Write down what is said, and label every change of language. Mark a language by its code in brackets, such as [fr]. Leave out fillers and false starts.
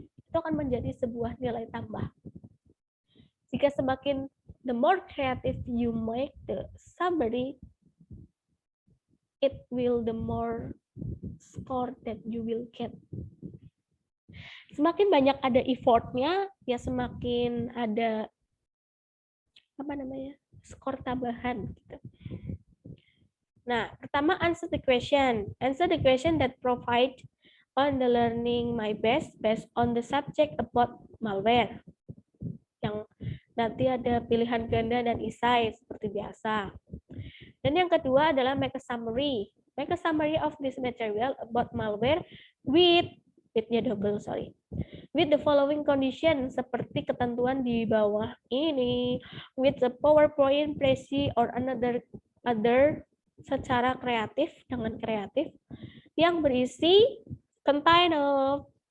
[id] Itu akan menjadi sebuah nilai tambah. Jika semakin [en] the more creative you make the summary, it will the more score that you will get. [id] Semakin banyak ada effortnya, ya semakin ada skor tambahan. Gitu. Nah, pertama [en] answer the question. Answer the question that provide on the learning my best based on the subject about malware. [id] Yang nanti ada pilihan ganda dan esai seperti biasa. Dan yang kedua adalah [en] make a summary. Make a summary of this material about malware with the following condition, [id] seperti ketentuan di bawah ini, [en] with the PowerPoint, Prezi, or other [id] secara kreatif, dengan kreatif, yang berisi [en] contain of